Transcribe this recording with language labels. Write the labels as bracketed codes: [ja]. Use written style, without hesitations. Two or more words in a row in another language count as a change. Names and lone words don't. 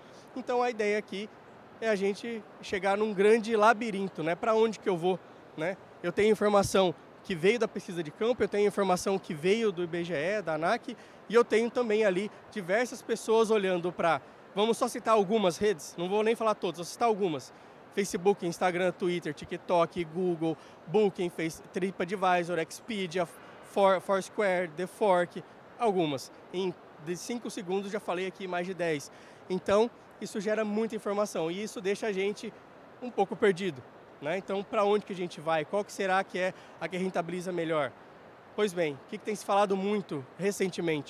[pt] Então, a ideia aqui é a gente chegar num grande labirinto, né? Para onde que eu vou, né? Eu tenho informação que veio da pesquisa de campo, eu tenho informação que veio do IBGE, da ANAC, e eu tenho também ali diversas pessoas olhando para, vamos só citar algumas redes, não vou nem falar todas, vou citar algumas. Facebook, Instagram, Twitter, TikTok, Google, Booking, TripAdvisor, Expedia, Foursquare, The Fork, algumas. Em 5 segundos já falei aqui mais de 10. Então, isso gera muita informação e isso deixa a gente um pouco perdido, né? Então, para onde que a gente vai? Qual que será que é a que rentabiliza melhor? Pois bem, o que tem se falado muito recentemente?